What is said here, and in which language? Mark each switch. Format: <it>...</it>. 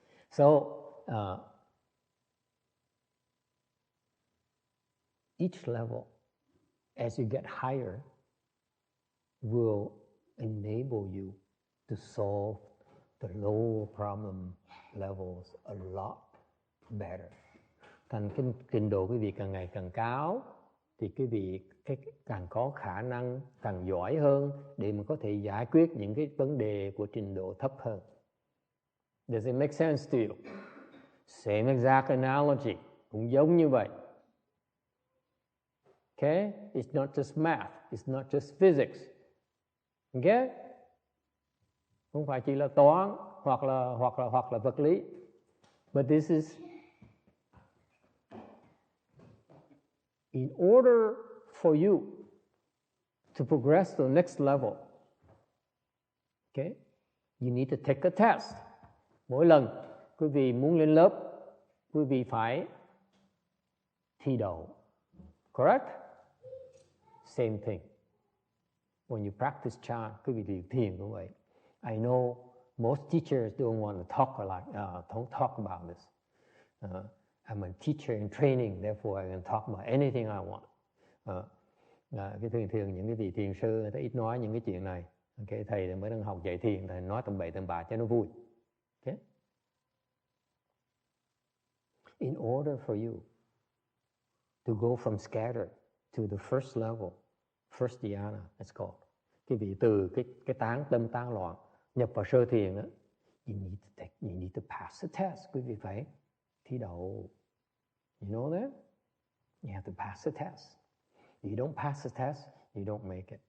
<en>So each level, as you get higher, will enable you to solve the lower problem levels a lot better.</en> <vi>Thành cái trình độ quý vị càng ngày càng cao thì quý vị càng có khả năng, càng giỏi hơn để mà có thể giải quyết những cái vấn đề của trình độ thấp hơn.</vi> <en>Does it make sense to you? Same exact analogy,</en> <vi>cũng giống như vậy.</vi> <en>Okay? It's not just math, it's not just physics. Okay?</en> <vi>Không phải chỉ là toán hoặc là vật lý.</vi> <en>But this is in order for you to progress to the next level. Okay? You need to take a test.</en> <vi>Mỗi lần quý vị muốn lên lớp, quý vị phải thi đậu.</vi> <en>Correct? Same thing. When you practice chant,</en> <vi>quý vị thiền cũng vậy.</vi> <en>I know most teachers don't want to talk about this. I'm a teacher in training, therefore I can talk about anything I want.</en> <vi>Cái thường những cái vị thiền sư người ta ít nói những cái chuyện này. Okay, thầy thì mới đang học dạy thiền, thầy nói tầm bậy tầm bạ cho nó vui.</vi> <en>Okay? In order for you to go from scattered to the first level, first dhyana, it's called.</en> <vi>Cái vị từ cái tâm tán loạn nhập vào sơ thiền đó,</vi> <en>you need to pass the test.</en> <vi>Quý vị phải thi đậu.</vi> <en>You know that? You have to pass the test. If you don't pass the test, you don't make it.</en>